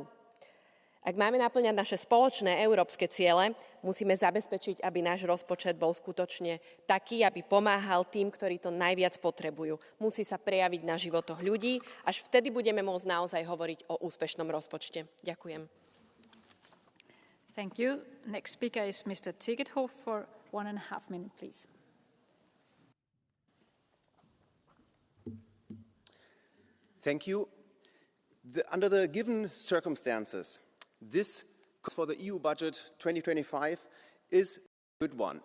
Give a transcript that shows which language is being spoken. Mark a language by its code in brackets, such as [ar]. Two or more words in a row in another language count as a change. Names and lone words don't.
[sk] Ak máme naplňať naše spoločné európske ciele, musíme zabezpečiť, aby náš rozpočet bol skutočne taký, aby pomáhal tým, ktorí to najviac potrebujú. Musí sa prejaviť na životoch ľudí, až vtedy budeme môcť naozaj hovoriť o úspešnom rozpočte. Ďakujem. [en] Thank you. Next speaker is Mr. Tigethoff for 1.5 minutes, please. Thank you. Under the given circumstances, this for the EU budget 2025 is a good one.